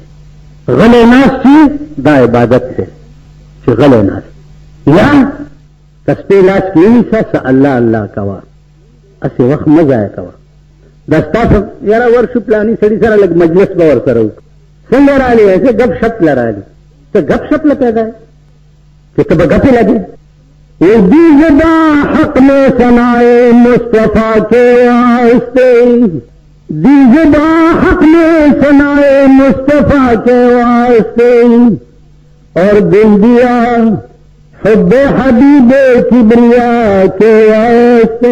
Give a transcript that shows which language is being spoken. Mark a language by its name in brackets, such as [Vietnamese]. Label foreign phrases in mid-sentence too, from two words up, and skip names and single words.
[Pashto] غلی ناست چې دا عبادت دی چې غلی ناست، یا تسبیح لاس کې ونیسه څه الله الله کوه، هسې وخت مه ضایع کوه. دا ستاسو یاره ورشو پلاني سړي سره لږ مجلس به ورسره وکړو، څنګه رالې څه ګپ شپ له رالې، څه ګپ شپ له پیدا یې چې ته به ګپې لګې. [Urdu] دی زبا حق میں ثنائے مصطفیٰ کے واسطے، دی زبا حق میں ثنائے مصطفیٰ کے واسطے، اور دل دیا حب حبیب کبریا کے واسطے.